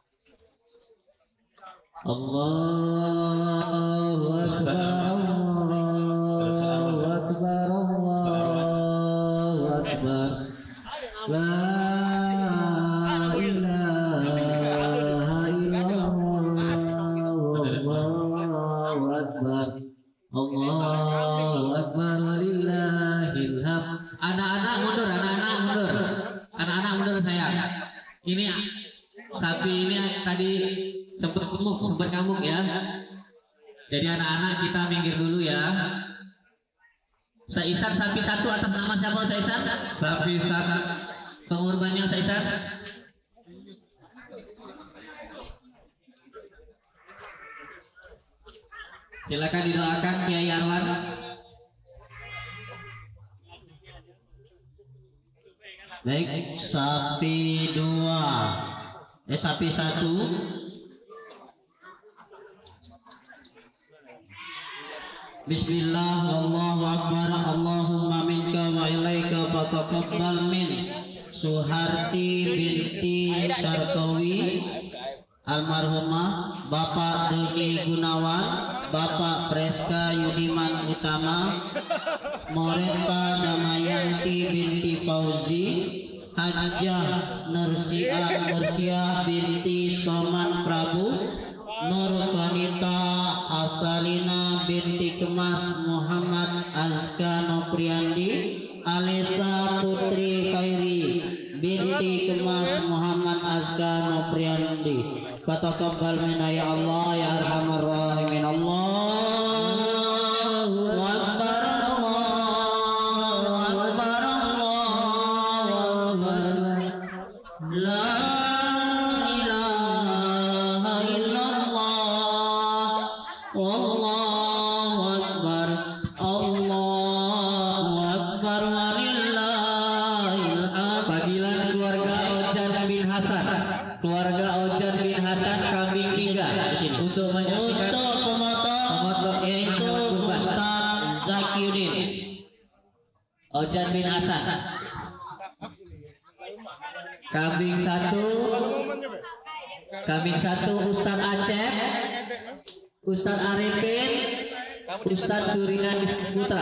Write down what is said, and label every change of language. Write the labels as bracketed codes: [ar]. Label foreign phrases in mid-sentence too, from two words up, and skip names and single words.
[ar] الله أكبر، الله أكبر، الله أكبر. لا إله إلا الله، الله أكبر، الله أكبر، لله الحمد. [id] Anak-anak mundur, anak-anak mundur sayang. Ini sapi ini tadi sempat kamuk ya. Jadi anak-anak kita minggir dulu ya. Saisan sapi satu atas nama siapa Saisan? sapi satu. Pengurbannya Saisan. Silakan didoakan Kiai Arwan. Baik, sapi dua. Sapi satu. [ar] بسم الله، والله أكبر، اللهم منك وإليك فتقبل من Suharti binti Syarkawi almarhumah Bapak Doni Gunawan Bapak Preska Yudiman Utama, Moreta Damayanti binti Fauzi, Hajjah Nursia binti Soman Prabu, Nur Kanita Asalina binti Kemas Muhammad Azka Nopriandi, Alesa Putri Khairi binti Kemas Muhammad Azka Nopriandi. فتقبل منا يا الله يا أرحم الراحمين. الله أكبر، الله أكبر، الله أكبر. لا إله إلا الله، والله أكبر، الله أكبر، ولله الحمد. [id] Panggilan keluarga Ojan bin Hasan, keluarga Ojan bin Hasan kambing 3 di sini untuk menyaksikan pemotong yaitu Ustaz Zakiuddin Ojan bin Hasan. Kambing 1 Ustaz Aceh, Ustaz Arifin, Ustaz Surina Rizky Putra.